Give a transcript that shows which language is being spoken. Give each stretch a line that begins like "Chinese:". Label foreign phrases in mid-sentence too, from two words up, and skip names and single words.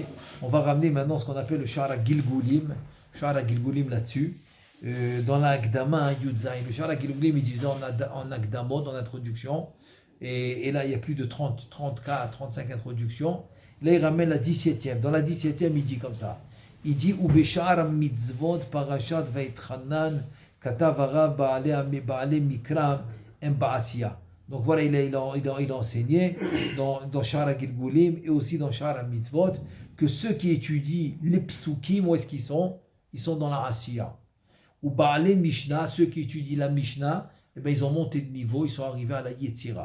French: On va ramener maintenant ce qu'on appelle le Shara Gilgulim là-dessus. Dans l'Agdama Yudzaïn. Le Shara Gilgulim est divisé en Agdamot, en introduction. Et là, il y a plus de 34, 35 introductions. Là, il ramène la 17e. Dans la 17e, il dit comme ça. Il dit
Hebrew: ובשער מצוות פרשת ואתחנן כתב הרב בעלי מקרא הם בעשייה.
French: Donc voilà, il a enseigné dans Shara Gilgulim et aussi dans Shara Mitzvot que ceux qui étudient les psukim, où est-ce qu'ils sont? Ils sont dans la Asiya. Ou
Hebrew: בעלי משנה,
French: ceux qui étudient la Mishnah, eh bien, ils ont monté de niveau, ils sont arrivés à la Yetzira.